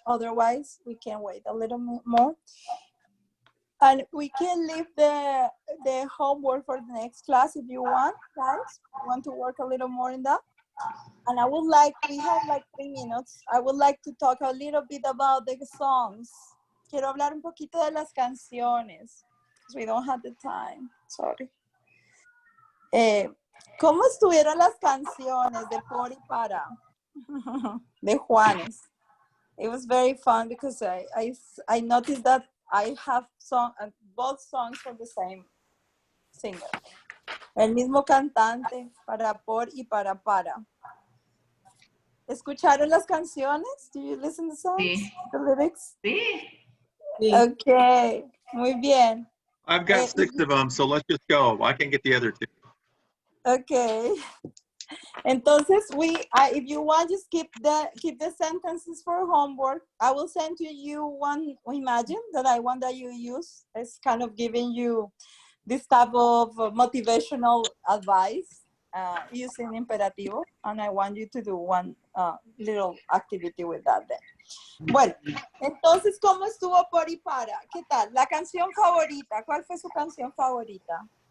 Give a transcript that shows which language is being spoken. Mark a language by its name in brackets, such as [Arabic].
[English] Otherwise, we can wait a little more. And we can leave the homework for the next class if you want, guys. Want to work a little more in that? And I would like, we have like 3 minutes. I would like to talk a little bit about the songs. [Spanish] Quiero hablar un poquito de las canciones. [English] Because we don't have the time. Sorry. [Spanish] ¿Cómo estuvieron las canciones de Por y Para? De Juanes. [English] It was very fun because I noticed that I have both songs for the same singer. [Spanish] El mismo cantante para Por y Para. ¿Escucharon las canciones? [English] Do you listen to the songs? [Spanish] Sí. [English] The lyrics? [Spanish] Sí. Okay, muy bien. [English] I've got 6 of them, so let's just go. I can get the other 2. Okay. Entonces, if you want, just keep the sentences for homework. I will send to you one imagine that I want that you use. It's kind of giving you this type of motivational advice using imperativo, and I want you to do one little activity with that then. [Spanish] Bueno, entonces, ¿cómo estuvo Por y Para? ¿Qué tal? La canción favorita, ¿cuál fue su canción favorita?